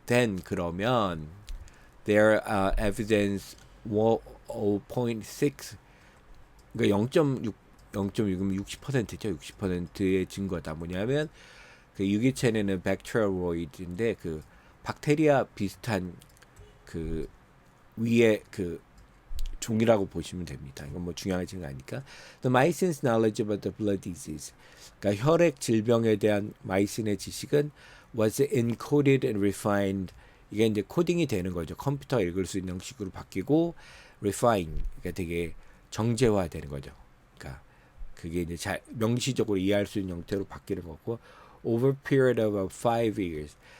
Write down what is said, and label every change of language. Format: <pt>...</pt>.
<en>Then</en> <ko>그러면</ko> <en>there evidence 0.6</en> <ko>그러니까 0.6은 60%죠. 60%의 증거다. 뭐냐면 그 유기체는 bacterialoid인데 그 박테리아 비슷한 그 위에 그 종이라고 보시면 됩니다. 이건 뭐 중요하지는 않으니까.</ko> <en>The Maison's knowledge about the blood disease.</en> <ko>그러니까 혈액 질병에 대한 마이슨의 지식은</ko> <en>was encoded and refined.</en> <ko>이게 이제 코딩이 되는 거죠. 컴퓨터가 읽을 수 있는 형식으로 바뀌고 refine. 그러니까 되게 정제화되는 거죠. 그러니까 그게 이제 명시적으로 이해할 수 있는 형태로 바뀌는 거고,</ko> <en>over period of 5 years.</en>